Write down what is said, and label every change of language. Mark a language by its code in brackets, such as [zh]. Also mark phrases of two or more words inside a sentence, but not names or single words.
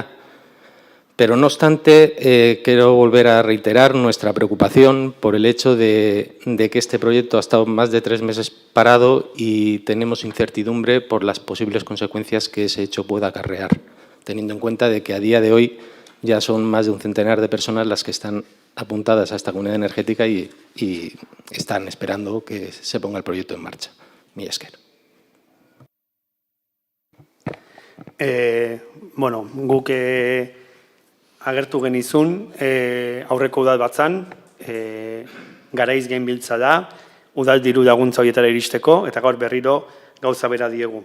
[es] Pero no obstante, quiero volver a reiterar nuestra preocupación por el hecho de que este proyecto ha estado más de 3 meses parado y tenemos incertidumbre por las posibles consecuencias que ese hecho pueda acarrear, teniendo en cuenta de que a día de hoy ya son más de un centenar de personas las que están apuntadas a esta comunidad energética y están esperando que se ponga el proyecto en marcha. [eu] Mila esker. Guk agertu genizun aurreko udalbatzan, garaiz genbiltza da, udal diru laguntza horietara iristeko, eta gaur berriro gauza bera diegu.